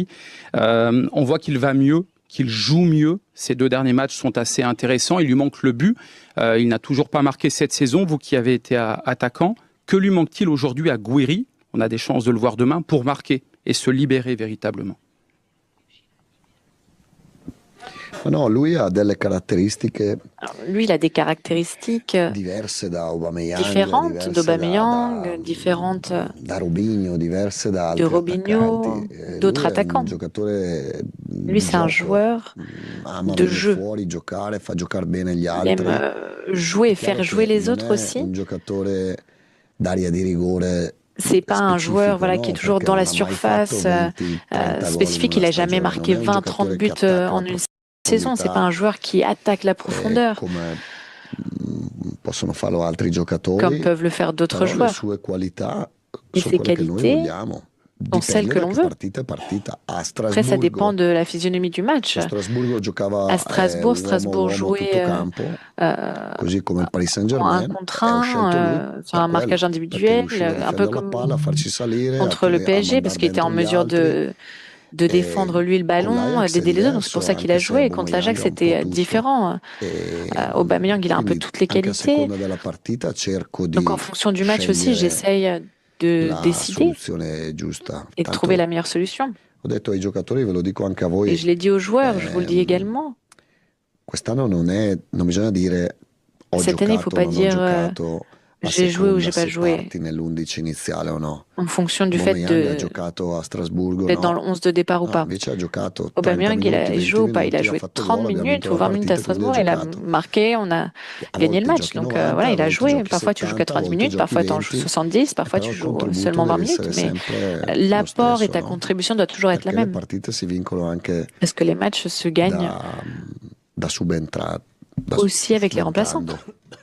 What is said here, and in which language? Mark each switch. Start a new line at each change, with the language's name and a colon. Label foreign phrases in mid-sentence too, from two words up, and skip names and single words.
French: On voit qu'il va mieux, qu'il joue mieux. Ces 2 derniers matchs sont assez intéressants. Il lui manque le but. Il n'a toujours pas marqué cette saison. Vous qui avez été attaquant, que lui manque-t-il aujourd'hui à Gouiri? On a des chances de le voir demain pour marquer et se libérer véritablement.
Italian: No, lui ha delle caratteristiche
French: Lui, il a des caractéristiques
Italian: diverse da Aubameyang,
French: différentes
Italian: diverse
French: d'Aubameyang, différentes
Italian: da Robinho, diverse da
French: de
Italian: altri Robinho, attaccanti.
French: d'autres
Italian: Lui è un
French: attaquants.
Italian: giocatore
French: Lui,
Italian: di
French: c'est un
Italian: gioco,
French: joueur
Italian: ama
French: de
Italian: venire
French: jeu.
Italian: fuori, giocare, fa giocare bene gli
French: Il
Italian: altri.
French: aime jouer,
Italian: È chiaro
French: faire jouer
Italian: che
French: les
Italian: non
French: autres
Italian: è
French: aussi.
Italian: un giocatore d'area di rigore
French: C'est pas un joueur
Italian: specifico,
French: qui est
Italian: no?
French: toujours
Italian: Perché
French: dans la
Italian: non ha mai
French: surface
Italian: fatto 20-30 gol in
French: spécifique. Il
Italian: una
French: a jamais
Italian: stagione.
French: marqué
Italian: Non è un
French: 20-30
Italian: giocatore che
French: buts
Italian: attacca
French: en
Italian: la
French: une saison. C'est pas un joueur qui attaque la profondeur
Italian: come possono farlo altri giocatori,
French: comme peuvent le faire d'autres
Italian: però le
French: joueurs.
Italian: sue qualità
French: Et
Italian: sono
French: ses
Italian: quelle che noi
French: qualités
Italian: vogliamo.
French: sont celles
Italian: Dipende
French: que
Italian: da
French: l'on
Italian: che
French: veut.
Italian: partita è partita. A
French: Après, ça dépend
Italian: Strasburgo,
French: de la physionomie du match.
Italian: Strasburgo giocava
French: À Strasbourg, Strasbourg
Italian: uomo
French: jouait
Italian: tutto campo, così come il Paris
French: en un
Italian: Saint-Germain,
French: contre
Italian: e ho scelto lui
French: un, sur
Italian: per
French: un
Italian: quello,
French: marquage
Italian: perché
French: individuel,
Italian: riusciva a
French: un peu
Italian: difendere la
French: comme
Italian: palla, a farci salire,
French: contre le
Italian: a
French: PSG, parce
Italian: mandare
French: qu'il était en
Italian: dentro gli
French: mesure
Italian: altri.
French: de défendre lui le
Italian: Con
French: ballon,
Italian: l'Ajax è
French: d'aider les autres. Donc c'est pour
Italian: diverso,
French: ça qu'il a
Italian: anche se
French: joué. Et contre
Italian: Aubameyang
French: l'Ajax,
Italian: ha un po'
French: c'était
Italian: tutto.
French: différent.
Italian: E
French: Aubameyang, il a un peu
Italian: quindi
French: toutes les
Italian: anche a
French: qualités.
Italian: seconda della partita cerco
French: Donc en
Italian: di
French: fonction du match aussi,
Italian: scegliere
French: j'essaye de
Italian: la
French: décider
Italian: soluzione giusta.
French: et de trouver
Italian: Tanto
French: la meilleure solution.
Italian: ho detto ai giocatori, ve lo dico anche a
French: Et
Italian: voi,
French: je l'ai dit aux joueurs, je vous le dis également.
Italian: quest'anno non bisogna dire ho
French: Cette année, il ne faut
Italian: giocato,
French: pas
Italian: non ho
French: dire
Italian: giocato, a
French: j'ai joué ou
Italian: seconda
French: j'ai pas
Italian: se
French: joué.
Italian: parti nell'11 iniziale o no.
French: En fonction du fait
Italian: Aubameyang ha giocato a Strasburgo,
French: d'être dans
Italian: no.
French: le 11 de départ ou
Italian: No,
French: pas.
Italian: invece ha giocato 30
French: Aubameyang,
Italian: minuti,
French: il
Italian: 20
French: joue ou pas? Il a
Italian: minuti, ha
French: joué
Italian: fatto
French: 30
Italian: gol, abbiamo
French: minutes
Italian: vinto
French: ou
Italian: la
French: 20 minutes à
Italian: partita, quindi ha
French: Strasbourg, il a
Italian: giocato.
French: marqué, on a
Italian: A
French: gagné
Italian: volte
French: le match.
Italian: giochi
French: Donc
Italian: 90,
French: voilà,
Italian: a
French: il a
Italian: volte
French: joué.
Italian: giochi
French: Parfois tu joues
Italian: 70, a
French: 90
Italian: volte
French: minutes,
Italian: giochi
French: parfois tu en joues
Italian: 20,
French: 70, parfois
Italian: però
French: tu
Italian: il
French: joues
Italian: contributo
French: seulement 20
Italian: deve essere
French: minutes. Mais
Italian: sempre lo
French: l'apport et
Italian: stesso,
French: ta
Italian: no?
French: contribution doit toujours être la
Italian: Perché le
French: même.
Italian: partite si vincono anche
French: Parce que les matchs se gagnent
Italian: da subentrare,
French: aussi avec les remplaçants.
Italian: subentrando.